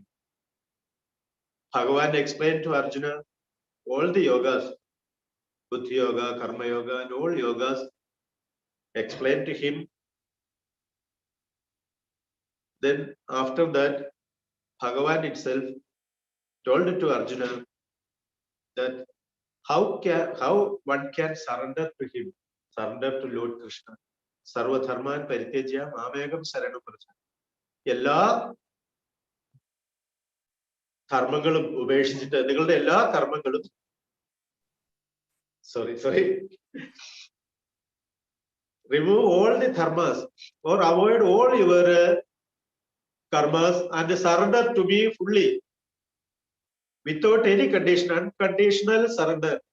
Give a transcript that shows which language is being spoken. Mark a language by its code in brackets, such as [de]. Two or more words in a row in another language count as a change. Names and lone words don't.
[en] Bhagavan explained to Arjuna all the yogas, Buddhi Yoga, Karma Yoga, and all yogas explained to him. Then after that, Bhagavan itself told to Arjuna that how one can surrender to him, surrender to Lord Krishna. [sa] सर्व धर्मान् परित्यज्य मामेकं शरणं व्रज. [ml] എല്ലാ ധർമ്മങ്ങളും ഉപേക്ഷിച്ചിട്ട് നിങ്ങളുടെ എല്ലാ കർമ്മങ്ങളും [sa] remove all the dharmas or avoid all your karmas and surrender to me fully without any condition, unconditional surrender.